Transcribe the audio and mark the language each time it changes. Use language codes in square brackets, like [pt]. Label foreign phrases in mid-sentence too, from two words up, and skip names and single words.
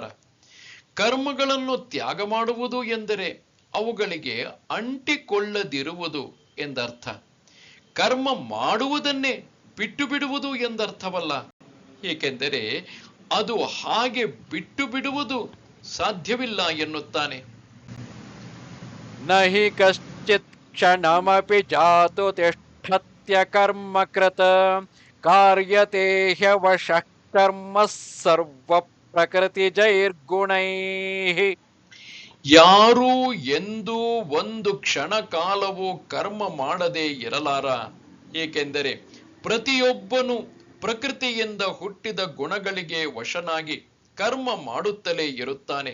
[kn] ಕರ್ಮಗಳನ್ನು ತ್ಯಾಗ ಮಾಡುವುದು ಎಂದರೆ ಅವುಗಳಿಗೆ ಅಂಟಿಕೊಳ್ಳದಿರುವುದು ಎಂದರ್ಥ. ಕರ್ಮ ಮಾಡುವುದನ್ನೇ ಬಿಟ್ಟು ಬಿಡುವುದು ಎಂದರ್ಥವಲ್ಲ. ಏಕೆಂದರೆ ಅದು ಹಾಗೆ ಬಿಟ್ಟು ಬಿಡುವುದು ಸಾಧ್ಯವಿಲ್ಲ ಎನ್ನುತ್ತಾನೆ. [sa] ನಹಿ ಕಶ್ಚಿತ್ ಕ್ಷಣಮಪಿ ಜಾತು ತಿಷ್ಠತ್ಯ ಕರ್ಮ ಕೃತ ಕಾರ್ಯತೆ ಹ್ಯವಶಃ ಕರ್ಮ ಸರ್ವ ಪ್ರಕೃತಿ ಜೈರ್ಗುಣೈಃ. [kn] ಯಾರೂ ಎಂದೂ ಒಂದು ಕ್ಷಣ ಕಾಲವೂ ಕರ್ಮ ಮಾಡದೆ ಇರಲಾರ. ಏಕೆಂದರೆ ಪ್ರತಿಯೊಬ್ಬನು ಪ್ರಕೃತಿಯಿಂದ ಹುಟ್ಟಿದ ಗುಣಗಳಿಗೆ ವಶನಾಗಿ ಕರ್ಮ ಮಾಡುತ್ತಲೇ ಇರುತ್ತಾನೆ.